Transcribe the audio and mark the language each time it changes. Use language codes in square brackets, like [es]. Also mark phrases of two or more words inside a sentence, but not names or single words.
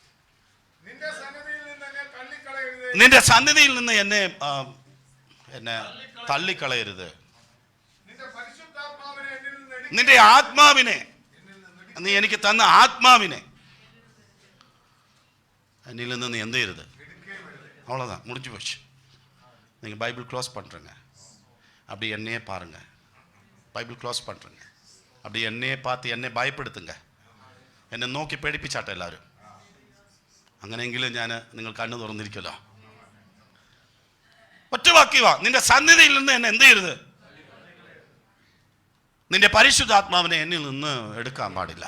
[ml] നിന്റെ സന്നിധിയിൽ നിന്ന് എന്നെ തള്ളിക്കളയരുത്. നിന്റെ ആത്മാവിനെ, നീ എനിക്ക് തന്ന ആത്മാവിനെ എന്നിൽ നിന്ന് നീ എന്ത് ചെയ്യരുത്. [ta] அவ்வளோதான், முடிஞ்சு போச்சு. நீங்கள் பைபிள் க்ளோஸ் பண்ணுறங்க. அப்படி என்னையே பாருங்க. பைபிள் க்ளோஸ் பண்ணுறங்க. அப்படி என்னையே பார்த்து [ml] എന്നെ ഭയപ്പെടുത്തുங்க. എന്നെ നോക്കി പേടിപ്പിച്ചാട്ടെ എല്ലാവരും. അങ്ങനെയെങ്കിലും ഞാൻ നിങ്ങൾ കണ്ണു തുറന്നിരിക്കുമല്ലോ. ഒറ്റ വാക്യവാ, നിന്റെ സന്നിധിയിൽ നിന്ന് എന്നെ എന്ത് ചെയ്യരുത്. നിന്റെ പരിശുദ്ധാത്മാവിനെ എന്നിൽ നിന്ന് എടുക്കാൻ പാടില്ല.